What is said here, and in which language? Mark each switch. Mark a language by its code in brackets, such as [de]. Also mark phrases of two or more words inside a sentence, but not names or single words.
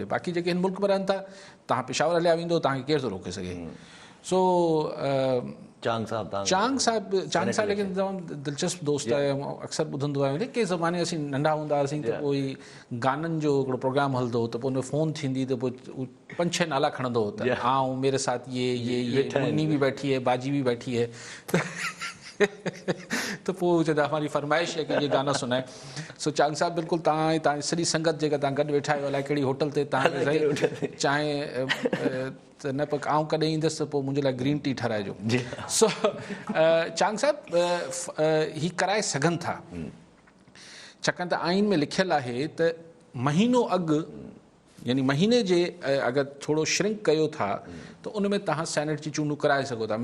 [sd] बाक़ी जेके हिन मुल्क में रहनि था, तव्हां पेशावर हलिया वेंदो तव्हांखे केरु थो रोके सघे। सो चांग साहब लेकिन तमामु दिलचस्प दोस्त आहे, अक्सर ॿुधंदो आहियां। के ज़माने असीं नंढा हूंदा हुआसीं त पोइ गाननि जो हिकिड़ो प्रोग्राम हलंदो हो त पोइ हुन फ़ोन थींदी त पोइ 5-6 नाला खणंदो हो त आऊं [ur] मेरे साथ ये मुन्नी भी बैठी है, बाजी भी बैठी है [sd] तो पोइ चवंदा [ur] हमारी फरमाइश है कि ये गाना सुनाए। [sd] सो चांग साहब बिल्कुलु तव्हां सॼी संगत जेका तव्हां गॾु वेठा आहियो अलाए कहिड़ी होटल ते तव्हां चांहि त न पर आऊं कॾहिं ईंदुसि त पोइ मुंहिंजे लाइ [en] green tea [sd] ठाराइजो। सो चांग साहब ही कराए सघनि था, छाकाणि त आइन में लिखियलु आहे त महीनो अॻु यानी महीने जे अगरि थोरो श्रिंक कयो था त उन में तव्हां सेनेट जी चूंडूं कराए सघो था।